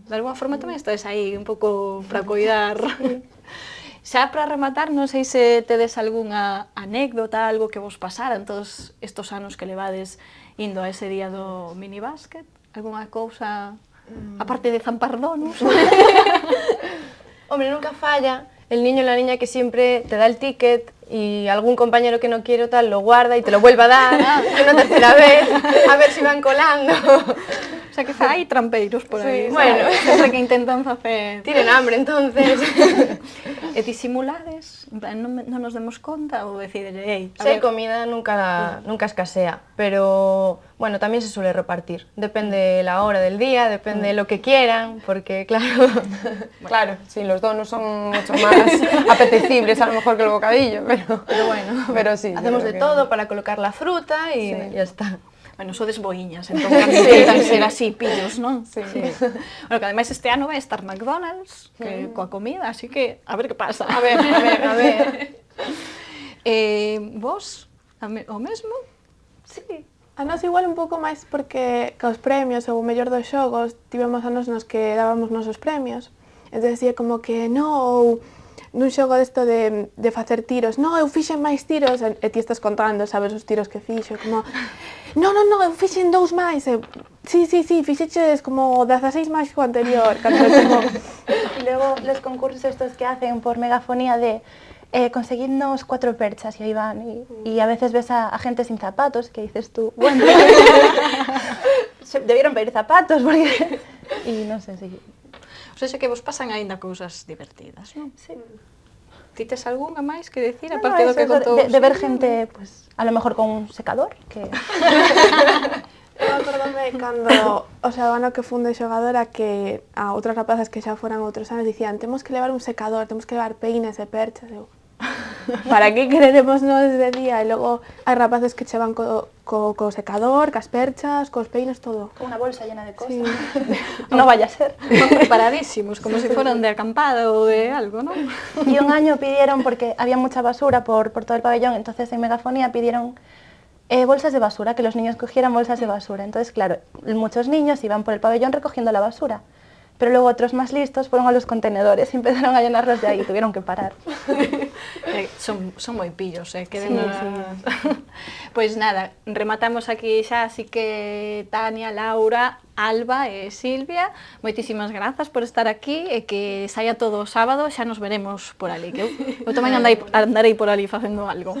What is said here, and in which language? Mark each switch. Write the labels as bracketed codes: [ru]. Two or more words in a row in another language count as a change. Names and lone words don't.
[gl] De alguma forma tamén estades aí un pouco para coidar. Xa para rematar, non sei se tedes algunha anécdota, algo que vos pasara en todos estes anos que levades indo a ese día do minibásquet, algunha cousa... aparte de zampar donos. [es] Hombre, nunca falla el niño o la niña que siempre te da el ticket y algún compañero que no quiere o tal lo guarda y te lo vuelve a dar una tercera vez, a ver si van colando. [gl] O sea, que hai trampeiros por aí. [es] Sí, bueno. [gl] Sempre que intentan facer... [es] Tienen hambre, entonces. [gl] E disimulades, en plan, non nos demos conta, ou decides, ei, [es] a Si hay ver, comida nunca escasea, pero bueno, también se suele repartir. Depende la hora del día, depende de lo que quieran, porque claro... Claro, sí, los donos son mucho más apetecibles a lo mejor que el bocadillo, pero bueno, pero sí. hacemos yo de creo que- todo para colocar la fruta y ya está. [gl] bueno, sodes boiñas, entón intentan ser así, pillos, non? [es] Sí. [gl] Bueno, que ademais este ano vai estar McDonald's, que coa comida, así que a ver que pasa. A ver. Vos, o mesmo? Sí. A nós igual un pouco máis porque cos premios ou o mellor dos xogos tivemos anos nos que dábamos nosos premios. Entón decía como que non, nun xogo desto de facer tiros, non, eu fixen máis tiros, e ti estás contando, sabes, os tiros que fixo, como non, eu fixen 2 máis, e sí, fixeches como 16 máis que o anterior, cando como... [es] Y luego los concursos estos que hacen por megafonía de conseguidnos 4 perchas y ahí van y a veces ves a gente sin zapatos que dices tú, bueno, debieron pedir zapatos porque... Y no sé, sí. [gl] O sea, que vos pasan aínda cousas divertidas, non? Sí. Ti tes algunha máis que decir, [es] No, [gl] aparte do que [es] eso, [gl] contou? [es] de ver gente, pues, a lo mejor con un secador, que... [gl] Eu acordome cando, o sea, o ano que fun de xogadora que a outras rapazas que xa foran outros anos dicían temos que levar un secador, temos que levar peines e perchas, eu, para que quereremos nós de día? E logo hai rapaces que chevan co secador, cas perchas, cos peines, todo. [es] Con una bolsa llena de cosas. Sí. No vaya a ser. [gl] Van preparadísimos, como se fueran de acampada ou de algo, non? [es] Y un año pidieron, porque había mucha basura por todo el pabellón, entonces en megafonía pidieron bolsas de basura, que los niños cogieran bolsas de basura. Entonces, claro, muchos niños iban por el pabellón recogiendo la basura. pero luego otros más listos fueron a los contenedores y empezaron a llenarlos de ahí y tuvieron que parar. [gl] Son moi pillos, que [es] Sí, [gl] Pois nada, rematamos aquí xa, así que Tania, Laura, Alba e Silvia, moitísimas grazas por estar aquí e que saia todo o sábado, xa nos veremos por ali, que eu tamén andarei por ali facendo algo.